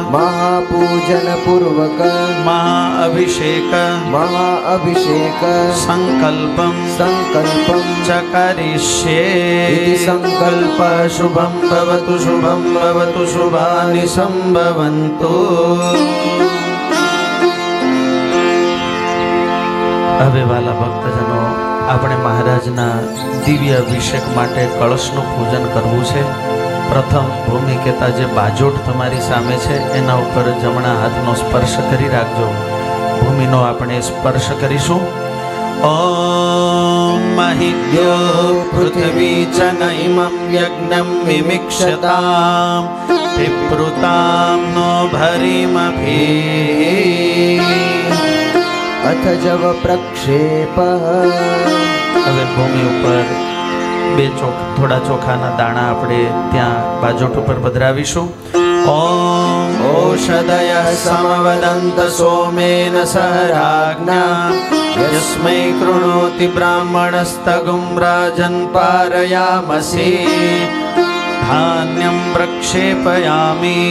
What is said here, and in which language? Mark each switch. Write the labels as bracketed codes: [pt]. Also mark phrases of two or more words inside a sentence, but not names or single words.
[sa] महाअभिषेक संकल्पं च करिष्ये इति संकल्प शुभं भवतु शुभानि संभवन्तु। [gu] હવે વાલા ભક્તજનો, આપણે મહારાજના દિવ્ય અભિષેક માટે કળશનું પૂજન કરવું છે. પ્રથમ ભૂમિ કહેતા જે બાજોટ તમારી સામે છે એના ઉપર જમણા હાથનો સ્પર્શ કરી રાખજો. ભૂમિનો આપણે સ્પર્શ કરીશું. [sa] ઓમ મહિદ્યો પૃથ્વી ચ નૈમં યજ્ઞં વિમિક્ષતામ વિપ્રુતામ નો ભરીમભી अथ जव प्रक्षेप. [gu] હવે ભૂમિ ઉપર થોડા ચોખાના દાણા આપણે ત્યાં બાજોટ ઉપર પધરાવીશું. [sa] ઓમ ઔષધય સમવદંત સોમેન સહરાજ્ઞા યસ્મૈ કૃણોતિ બ્રાહ્મણસ્તગું રાજન પારયામસી ધાન્યમ પ્રક્ષેપયામી.